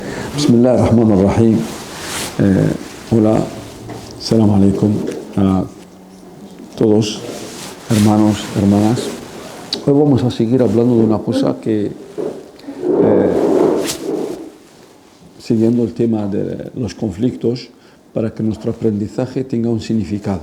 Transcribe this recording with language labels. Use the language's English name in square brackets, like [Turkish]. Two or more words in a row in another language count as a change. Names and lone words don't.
[Arabic] بسم الله الرحمن الرحيم. [Spanish] Hola, [Arabic] سلام عليكم [Spanish] a todos, hermanos, hermanas. Hoy vamos a seguir hablando de una cosa que, siguiendo el tema de los conflictos, para que nuestro aprendizaje tenga un significado.